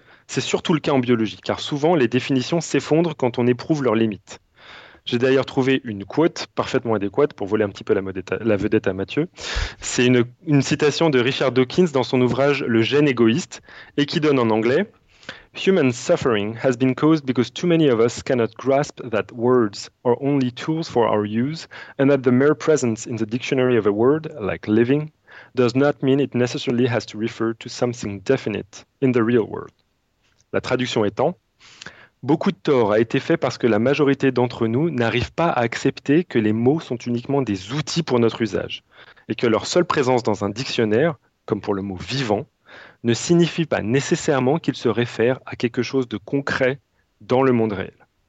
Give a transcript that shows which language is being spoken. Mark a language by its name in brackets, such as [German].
[French] C'est surtout le cas en biologie, car souvent les définitions s'effondrent quand on éprouve leurs limites. J'ai d'ailleurs trouvé une quote parfaitement adéquate pour voler un petit peu la vedette à Mathieu. C'est une citation de Richard Dawkins dans son ouvrage Le gène égoïste, et qui donne en anglais: [English] Human suffering has been caused because too many of us cannot grasp that words are only tools for our use and that the mere presence in the dictionary of a word, like living, does not mean it necessarily has to refer to something definite in the real world. [French] La traduction étant, beaucoup de tort a été fait parce que la majorité d'entre nous n'arrive pas à accepter que les mots sont uniquement des outils pour notre usage et que leur seule présence dans un dictionnaire, comme pour le mot vivant, ne signifie pas nécessairement qu'il se réfère à quelque chose de concret dans le monde réel.